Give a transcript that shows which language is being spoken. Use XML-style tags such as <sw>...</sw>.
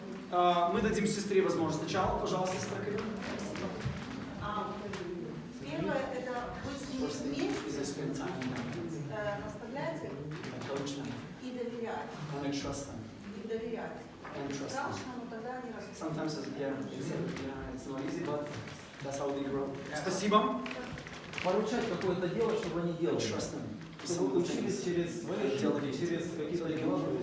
<ru>Мы дадим сестре возможность. Сначала, пожалуйста, сестра Карина. Первое – это быть с ними вместе, наставлять их и доверять. И доверять. Страшно, но тогда они растут.</ru> <en>Sometimes it's not easy, but that's how they grow.</en> <ru>Спасибо. Поручать какое-то дело, чтобы они делали.</ru> <en>Trust them.</en> <ru>Чтобы учились через свои ошибки, через какие-то дела.</ru>